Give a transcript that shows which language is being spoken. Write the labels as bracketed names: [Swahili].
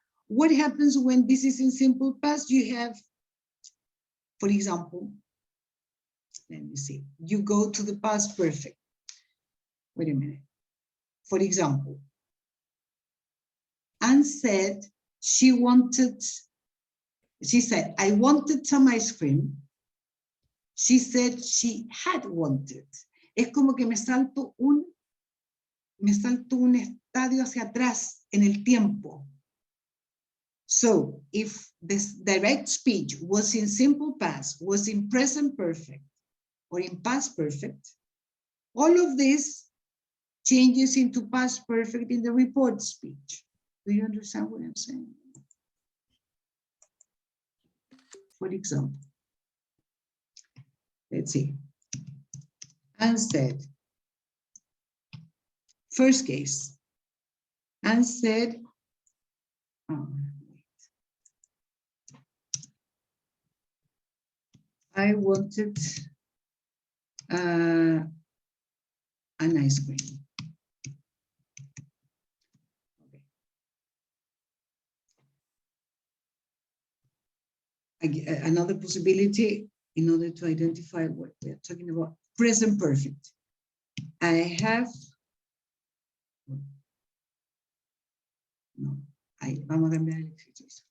[English] What happens when this is in simple past? You have, for example, let me see. You go to the past perfect. Wait a minute. For example, Anne said she said, I wanted some ice cream. She said she had wanted. [Spanish] Es como que me salto un estadio hacia atrás en el tiempo. [English] So if this direct speech was in simple past, was in present perfect, or in past perfect, all of this changes into past perfect in the report speech. Do you understand what I'm saying? For example, let's see. Anne said, first case, Anne said, I wanted an ice cream. Okay. Another possibility in order to identify what we're talking about. Present perfect. I have, no, [Spanish] vamos a cambiar el ejercicio.